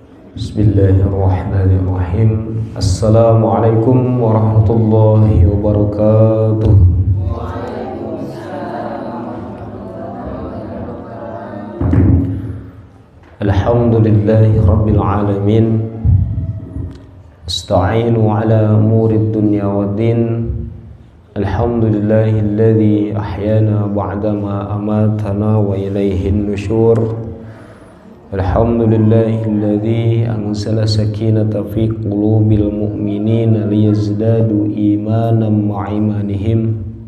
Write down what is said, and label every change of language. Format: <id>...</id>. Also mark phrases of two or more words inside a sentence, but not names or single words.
<ar>بسم الله الرحمن الرحيم السلام عليكم ورحمة الله وبركاته. الحمد لله رب العالمين. أستعين على أمور الدنيا والدين. الحمد لله الذي أحيانا بعد ما أماتنا وإليه النشور. الحمد لله الذي أنزل السكينة في قلوب المؤمنين ليزدادوا إيمانا مع إيمانهم.</ar>